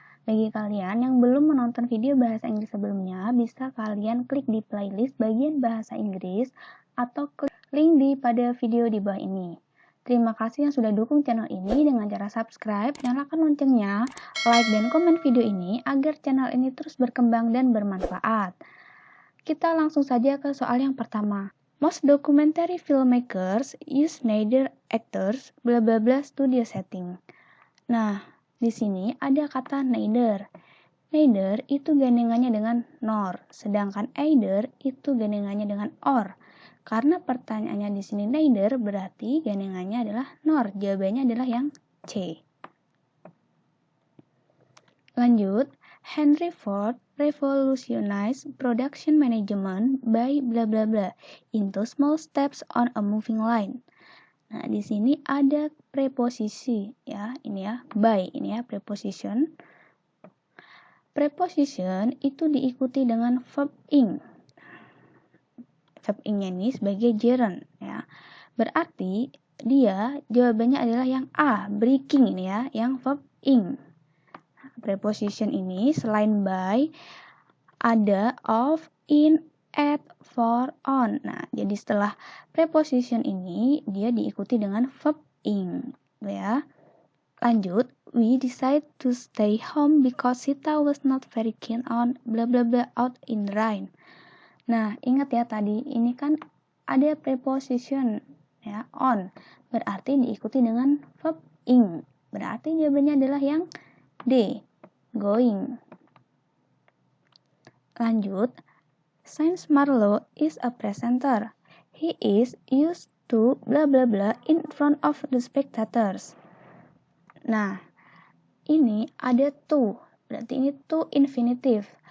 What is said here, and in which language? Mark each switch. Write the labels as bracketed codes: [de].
[id] Bagi kalian yang belum menonton video bahasa Inggris sebelumnya, bisa kalian klik di playlist bagian bahasa Inggris atau klik link pada video di bawah ini. Terima kasih yang sudah dukung channel ini dengan cara subscribe, nyalakan loncengnya, like dan komen video ini agar channel ini terus berkembang dan bermanfaat. Kita langsung saja ke soal yang pertama. [en] Most documentary filmmakers use neither actors bla bla bla studio setting. [id] Nah, di sini ada kata neither. Neither itu gandengannya dengan nor, sedangkan either itu gandengannya dengan or. Karena pertanyaannya di sini neither berarti gandengannya adalah nor. Jawabannya adalah yang C. Lanjut, [en] Henry Ford revolutionized production management by bla bla bla into small steps on a moving line. [id] Nah, di sini ada preposisi ya, ini ya, by, ini ya preposition. Preposition itu diikuti dengan verb ing. Verb ing-nya ini sebagai gerund ya. Berarti dia jawabannya adalah yang A, breaking ini ya, yang verb ing. Preposition ini selain by ada of, in, at, for, on. Nah, jadi setelah preposition ini dia diikuti dengan verb ing, ya. Lanjut, [en] we decide to stay home because Sita was not very keen on bla bla bla out in the rain. [id] Nah, ingat ya tadi ini kan ada preposition ya, on. Berarti diikuti dengan verb ing. Berarti jawabannya adalah yang D, going. Lanjut, [en] Saint Marlowe is a presenter. He is used to bla bla bla in front of the spectators. [id] Nah, ini ada to, berarti ini to infinitive.